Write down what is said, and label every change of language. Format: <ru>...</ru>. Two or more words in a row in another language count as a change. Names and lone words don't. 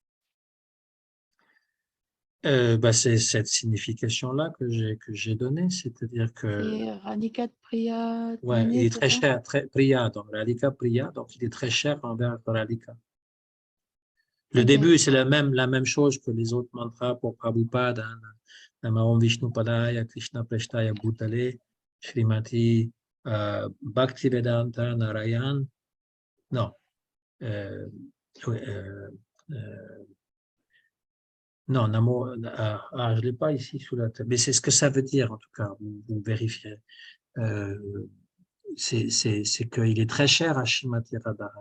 <fr>C'est cette signification-là que j'ai donnée, c'est-à-dire que C'est Radhika Priya ouais, il Tmane, est c'est très ça? cher, très Priya, donc Radhika Priya, donc il est très cher envers Radhika. Le Ok. début, c'est la même chose que les autres mantras pour Prabhupada, hein.</fr> <sa>Namo Vishnu Padaya, Krishna Preshtaya Bhutale, Srimati Bhaktivedanta Narayan.</sa> <fr>Non, euh, oui, non, Namo, je l'ai pas ici sous la table, mais c'est ce que ça veut dire en tout cas, vous vérifierez. Euh, c'est qu'il est très cher à Shrimati Radharani.</fr>